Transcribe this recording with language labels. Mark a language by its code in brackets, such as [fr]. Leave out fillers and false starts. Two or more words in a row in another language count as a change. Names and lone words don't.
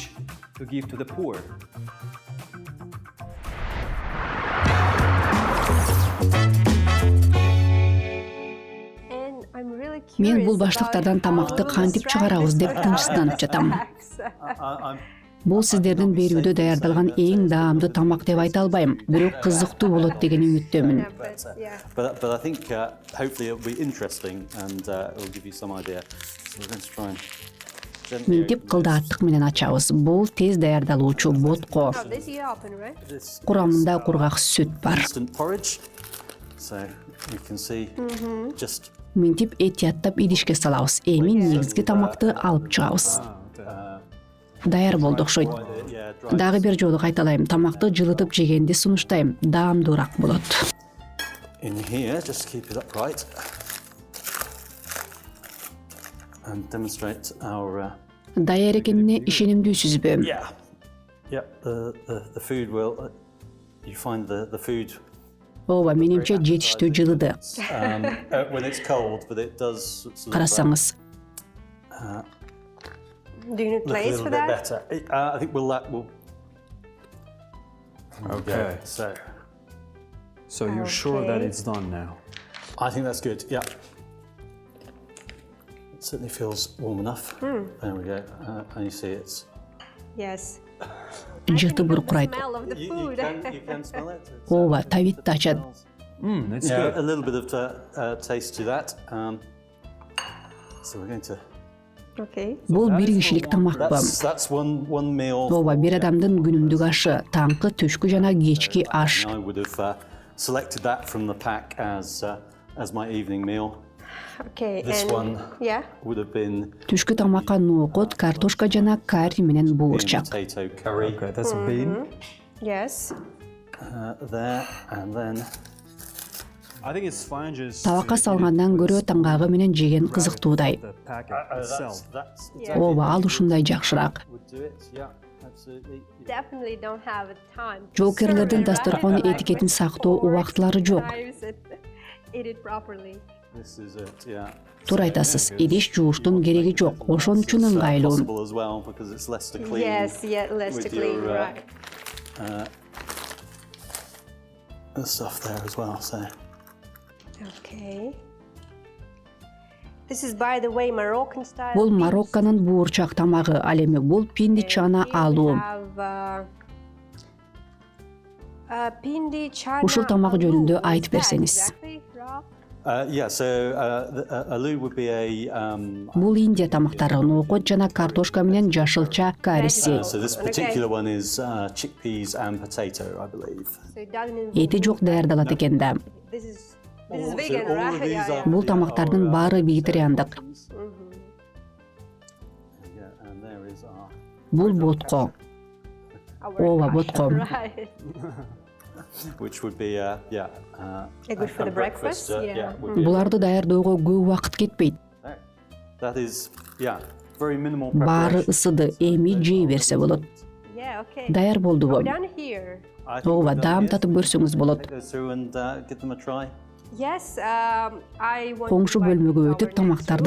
[ky] Мен бул баштыктардан тамакты кантип чыгарабыз деп тынчсызданып жатам. Бул сиздердин берүүдө даярдалган эң даамдуу тамак деп айта албайм, бирок кызыктуу болот деген үмүттөмүн. [en] But I think hopefully it'll be interesting and it'll give you some idea. So we're going to try and [ky] Минтип кылдааттык менен ачабыз. Бул тез даярдалуучу ботко. Курамында кургак сүт бар. [en] So you can see just [ky] Минтип этияттап идишке салабыз. Эми негизги тамакты алып чыгабыз. Даяр болду окшойт. Дагы бир жолу кайталайм. Тамакты жылытып жегенди сунуштайм. Даамдуураак болот. [en] in here, just keep it upright and demonstrate our [ky] Даяр экенине ишенимдүүсүзбү? [en] Yeah, the food will. You find the food. [ky] Ооба, менимче жетиштүү жылыды. [en] When it's cold, but it does. [ky] Карасаңыз. [en] Do you need place for that? Better. I think we'll. Okay. So you're sure that it's done now? I think that's good. Yeah. It certainly feels warm enough. There we go. And you see it's. Yes. [ky] Жыты буркурайт. [en] Smell of the food. You can smell it. [ky] Ооба, табитти ачат. [en] That's Yeah, good. a little bit of taste to that. So we're going to. Okay. [ky] Бул бир кишилик тамакпы. [en] That's one meal. [ky] Ооба, бир адамдын күнүмдүк ашы, таңкы, түшкү жана кечки аш. [en] I would have selected that from the pack as my evening meal. Okay. This and one yeah. would have been [ky] Түшкү тамакка ноокот, картошка жана карри менен буурчак. [en] potato curry Okay, that's a bean. Yes. there, and then I think it's fine just [ky] Табакка салгандан көрө таңгагы менен жеген кызыктуудай. [en] the packet itself. that's [ky] Ооба, ал ушундай жакшыраак. [en] would do it. Yeah, absolutely. Definitely don't have a time. [ky] Жоокерлердин дасторкон этикетин сактоо убактылары жок. [en] Eat it properly. This is it. Yeah. [ky] Туура айтасыз, идиш жууштун кереги жок. Ошон үчүн ыңгайлуу. [en] Possible as well because it's less to clean. Yes, yeah, less to with clean, your, right. The stuff there as well. So Okay. This is, by the way, Moroccan style. [ky] Бул Марокконун буурчак тамагы, ал эми бул пинди чана алуу. [en] Pindi chana. [ky] Ушул тамак жөнүндө айтып берсеңиз. [en] yeah. So aloo would be a. [ky] Бул Индия тамактары, ноокот жана картошка менен жашылча кариси. [en] So this particular one is chickpeas and potato, I believe. [ky] Эти жок даярдалат экен да. [en] This is vegan, right? Yeah, yeah. [ky] Бул тамактардын баары вегетариандык. [en] Yeah, and there is our. [ky] Бул ботко. Ооба, ботко. [en] Right. Which would be Good for the breakfast, yeah. would be [ky] Буларды даярдоого көп убакыт кетпейт. [en] that is very minimal [ky] Баары [en] preparation. [ky] ысыды, эми жей берсе болот. [en] Yeah, okay. [ky] Даяр болдубу? [en] Down here. I think [ky] Ооба, [en] we've done [ky] даам [en] this. [ky] татып көрсөңүз болот. [en] Go through and give them a try. Yes, I want [ky] Коңшу [en] to invite [ky] бөлмөгө [en] you to [ky] өтүп [en] our [ky] тамактарды